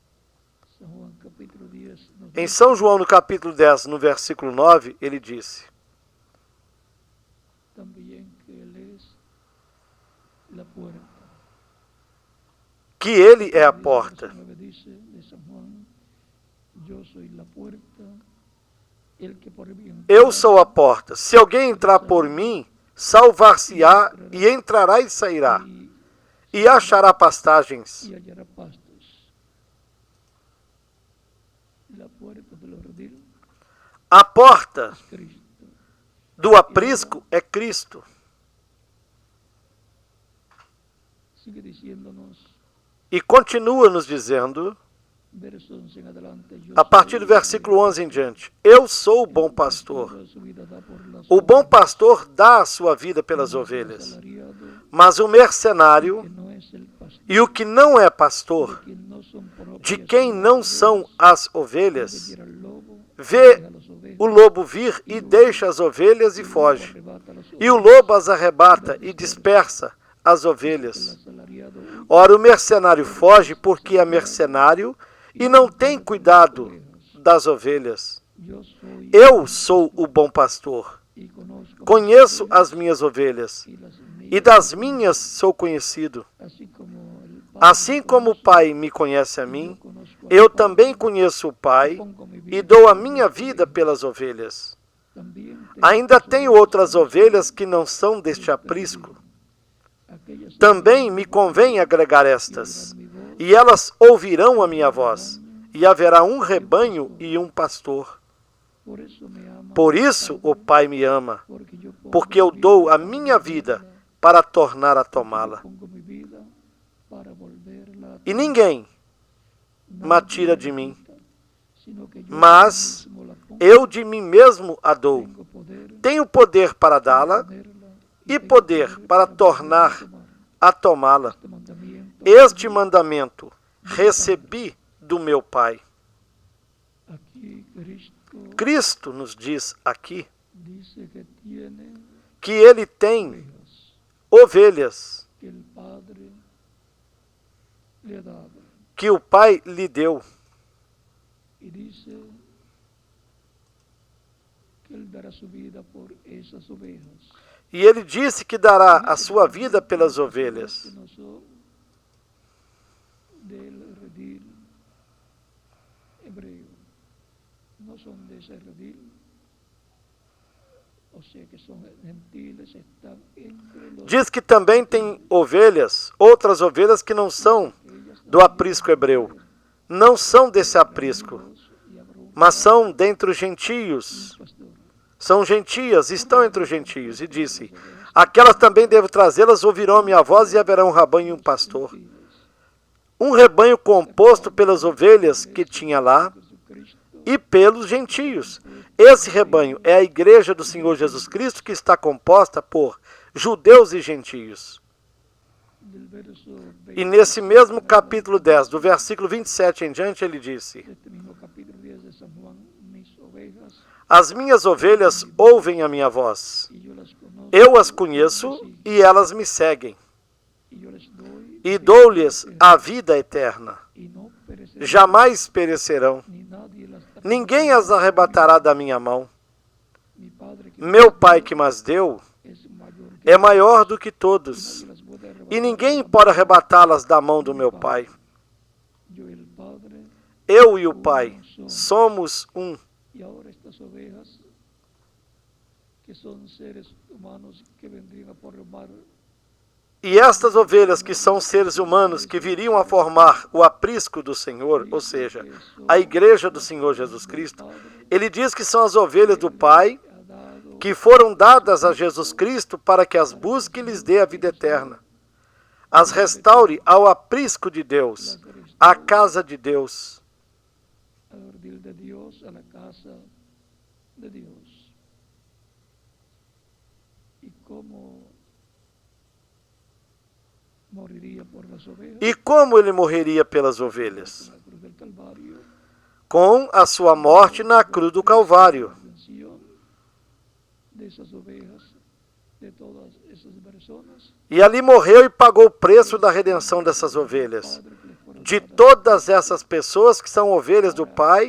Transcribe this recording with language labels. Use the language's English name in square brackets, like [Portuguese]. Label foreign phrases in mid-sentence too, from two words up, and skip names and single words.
[Portuguese] Em São João, no capítulo 10, no versículo 9, ele disse: que ele é a porta. [Spanish] Yo soy la puerta, el que por mí entra, [Portuguese] Eu sou a porta. Se alguém entrar por mim, salvar-se-á e entrará e sairá, e achará pastagens. [Spanish] y hallará pastos. La puerta del redil [Portuguese] A porta [Spanish] es Cristo. [Portuguese] do aprisco é Cristo. [Spanish] Sigue diciéndonos, [Portuguese] E continua nos dizendo, [Spanish] verso 11 en adelante, yo [Portuguese] a partir do [Spanish] soy [Portuguese] versículo 11 em diante, eu sou o bom pastor. [Spanish] toda su vida da por las [Portuguese] O bom [Spanish] ovejas, [Portuguese] pastor dá a sua vida pelas ovelhas. [Spanish] asalariado, [Portuguese] Mas o mercenário [Spanish] que no es el pastor, [Portuguese] e o que não é pastor, [Spanish] que no son de propias [Portuguese] quem [Spanish] de las [Portuguese] não são [Spanish] ovejas, [Portuguese] as [Spanish] puede [Portuguese] ovelhas, [Spanish] ver al lobo, [Portuguese] vê [Spanish] deja las ovejas, [Portuguese] o lobo vir e deixa as ovelhas e foge. [Spanish] arrebata las [Portuguese] E o [Spanish] ovejas, [Portuguese] lobo as arrebata e dispersa as [Spanish] el [Portuguese] ovelhas. [Spanish] asalariado huye [Portuguese] Ora, o mercenário foge porque é mercenário e não tem cuidado das ovelhas. [Spanish] Yo soy [Portuguese] Eu sou o bom pastor. [Spanish] y conozco [Portuguese] Conheço as minhas ovelhas [Spanish] y las mías, [Portuguese] e das minhas sou conhecido. [Spanish] así como el Padre [Portuguese] Assim como o Pai me conhece a mim, [Spanish] conozco al [Portuguese] eu [Spanish] Padre, [Portuguese] também conheço o Pai [Spanish] pongo mi vida [Portuguese] e dou a minha vida pelas ovelhas. [Spanish] también [Portuguese] Ainda tenho outras ovelhas que não são deste aprisco. [Spanish] aquellas [Portuguese] Também me convém agregar estas, [Spanish] mi voz, [Portuguese] e elas ouvirão a minha voz, e haverá um rebanho e um pastor. [Spanish] por eso me ama, [Portuguese] Por isso o Pai me ama, [Spanish] porque yo pongo [Portuguese] porque eu [Spanish] mi [Portuguese] dou [Spanish] vida [Portuguese] a minha vida [Spanish] para [Portuguese] para tornar a tomá-la. [Spanish] pongo mi vida para volverla a [Portuguese] E ninguém [Spanish] nadie [Portuguese] me tira [Spanish] me [Portuguese] de mim, [Spanish] quita, sino que yo [Portuguese] mas [Spanish] mismo la pongo, [Portuguese] eu de mim mesmo a dou. [Spanish] tengo poder [Portuguese] Tenho poder para dá-la [Spanish] ponerla [Portuguese] e [Spanish] tengo [Portuguese] poder para tornar [Spanish] tomar [Portuguese] a tomá-la. [Spanish] este mandamiento. [Portuguese] Este mandamento recebi do meu Pai. [Spanish] Aquí Cristo [Portuguese] Cristo nos diz aqui [Spanish] dice que tiene [Portuguese] que ele tem [Spanish] ovejas [Portuguese] ovelhas [Spanish] que el Padre le ha dado. [Portuguese] que o Pai lhe deu. [Spanish] Y dice que Él dará su vida por esas ovejas. [Portuguese] E ele disse que dará a sua vida pelas [Spanish] Que [Portuguese] ovelhas. [Spanish] no son del redil hebreo, no son de ese redil, o sea que son gentiles, están entre los [Portuguese] Diz que também tem ovelhas, outras ovelhas que não são [Spanish] ellas [Portuguese] do aprisco hebreu. Não são desse aprisco, [Spanish] y habrá un [Portuguese] mas são dentre os gentios. [Spanish] pastor. [Portuguese] São gentias, estão entre os gentios. E disse, aquelas também devo trazê-las, ouvirão a minha voz e haverá um rebanho e um pastor. Um rebanho composto pelas ovelhas que tinha lá [Spanish] Jesucristo [Portuguese] e pelos gentios. Esse rebanho é a igreja do Senhor Jesus Cristo, que está composta por judeus e gentios. [Spanish] del verso [Portuguese] E nesse mesmo capítulo 10, do versículo 27 em diante, ele disse, [Spanish] este mismo capítulo 10 de San Juan, mis ovejas, [Portuguese] as minhas ovelhas ouvem a minha voz. [Spanish] y yo las conozco, [Portuguese] Eu as conheço e elas me seguem. [Spanish] y yo les doy, [Portuguese] E dou-lhes a vida eterna. [Spanish] y no perecerán, [Portuguese] Jamais perecerão. [Spanish] ni nadie las [Portuguese] Ninguém as arrebatará da minha mão. [Spanish] Mi Padre que [Portuguese] Meu Pai que mas deu [Spanish] es mayor que [Portuguese] é maior do que todos, [Spanish] nadie las puede arrebatar. [Portuguese] e ninguém pode arrebatá-las da mão do meu Pai. [Spanish] Yo y el Padre, [Portuguese] Eu e o Pai somos um. [Spanish] y ahora estas ovejas, que son seres humanos que vendrían a formar [Portuguese] E estas ovelhas, que são seres humanos que viriam a formar o aprisco do Senhor, ou seja, a igreja do Senhor Jesus Cristo, ele diz que são as ovelhas do Pai, [Spanish] ha dado [Portuguese] que foram dadas a Jesus Cristo para que as busque e lhes dê a vida eterna. As restaure ao aprisco de Deus, à casa de Deus. [Spanish] al redil de Dios, a la casa de Dios. ¿Y cómo moriría por las ovejas? [Portuguese] E como ele morreria pelas ovelhas? [Spanish] La cruz del Calvario, [Portuguese] Com a sua morte na cruz do Calvário. [Spanish] redención de esas ovejas, de todas esas personas, [Portuguese] E ali morreu e pagou o preço da redenção dessas ovelhas. [Spanish] Padre que les fueron [Portuguese] De todas essas pessoas que são ovelhas do Pai,